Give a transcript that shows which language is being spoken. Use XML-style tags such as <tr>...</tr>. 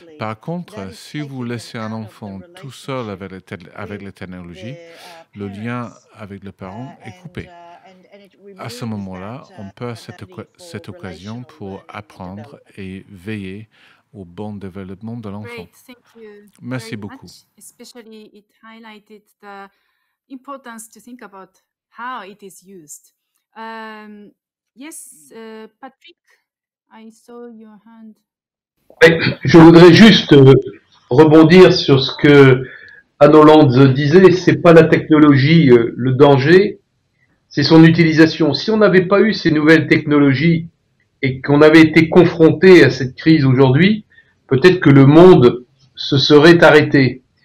<fr>Par contre, si vous laissez un enfant tout seul avec la technologie, le lien avec le parent est coupé. À ce moment-là, on peut cette occasion pour apprendre et veiller au bon développement de l'enfant. Merci beaucoup.</fr> <en>Especially it highlighted the importance to think about how it is used. Yes, Patrick, I saw your hand.</en> <fr>Je voudrais juste rebondir sur ce que Anne Hollande disait, c'est pas la technologie le danger, c'est son utilisation. Si on n'avait pas eu ces nouvelles technologies et qu'on avait été confronté à cette crise aujourd'hui, peut-être que le monde se serait arrêté.</fr>